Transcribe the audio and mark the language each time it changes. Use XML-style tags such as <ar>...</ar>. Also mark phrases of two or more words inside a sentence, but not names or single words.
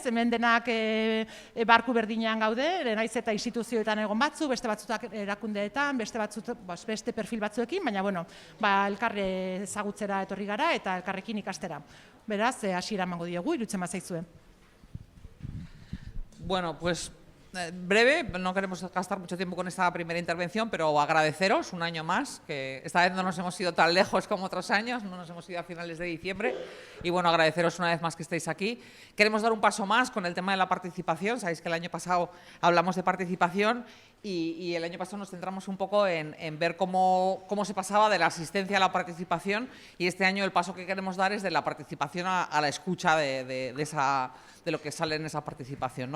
<eu>Hemen denak barku berdinean gaude, naiz eta instituzioetan egon batzu, beste batzutak erakundeetan, beste perfil batzuekin, baina elkarre ezagutzera etorri gara eta elkarrekin ikastera. Beraz, hasiera emango diogu, iruditzen bazaizue.</eu> <es>Bueno, pues breve, no queremos gastar mucho tiempo con esta primera intervención, pero agradeceros un año más, que esta vez no nos hemos ido tan lejos como otros años, no nos hemos ido a finales de diciembre, y bueno, agradeceros una vez más que estéis aquí. Queremos dar un paso más con el tema de la participación. Sabéis que el año pasado hablamos de participación y el año pasado nos centramos un poco en ver cómo se pasaba de la asistencia a la participación, y este año el paso que queremos dar es de la participación a la escucha de lo que sale en esa participación, ¿no?</es>